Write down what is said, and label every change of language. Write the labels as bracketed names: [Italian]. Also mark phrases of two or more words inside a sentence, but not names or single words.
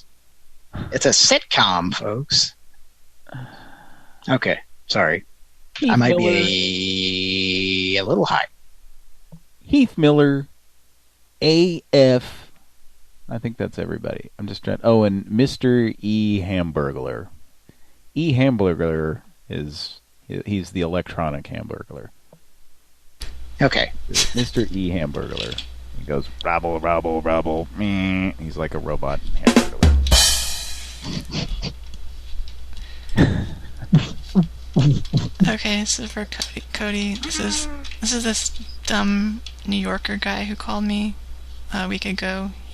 [English] It's a sitcom, folks. Okay, sorry. Heath I might Miller. be a little high. Heath Miller, AF. I think that's everybody. I'm just trying. Oh, and Mr. E. Hamburglar. E. Hamburglar he's the electronic Hamburglar. Okay. Mr. E. Hamburglar. He goes rabble, rabble, rabble. Meh. He's like a robot Hamburglar. Okay, so for Cody, this is this dumb New Yorker guy who called me a week ago.